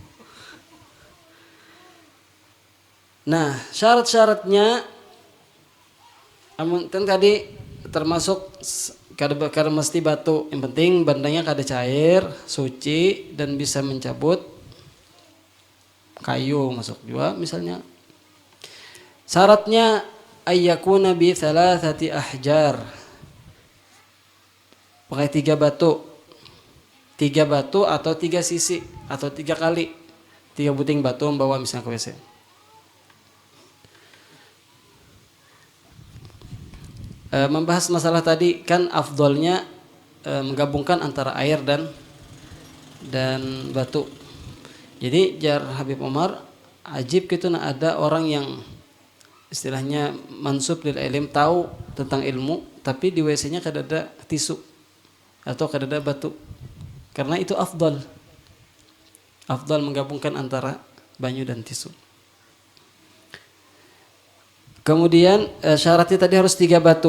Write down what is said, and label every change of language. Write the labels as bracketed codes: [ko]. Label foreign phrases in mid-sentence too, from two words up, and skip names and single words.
[bjn] Nah, syarat-syaratnya kan tadi termasuk kada mesti batu. Yang penting bandanya kada cair, suci, dan bisa mencabut kayu masuk juga misalnya. [ar] Syaratnya أن يكون بثلاثة أحجار. [id] Pakai 3 batu. 3 batu atau 3 sisi atau 3 kali. 3 buting batu membawa misalnya ke WC. Membahas masalah tadi kan afdolnya menggabungkan antara air dan batu. [bjn] Jadi jar Habib Umar ajib gitu, ada orang yang istilahnya [ar] منسوب للعلم, [bjn] tahu tentang ilmu, tapi di WC-nya kada ada tisu atau kada ada batu. Karena itu afdal menggabungkan antara banyu dan tisu. [id] Kemudian syaratnya tadi harus 3 batu.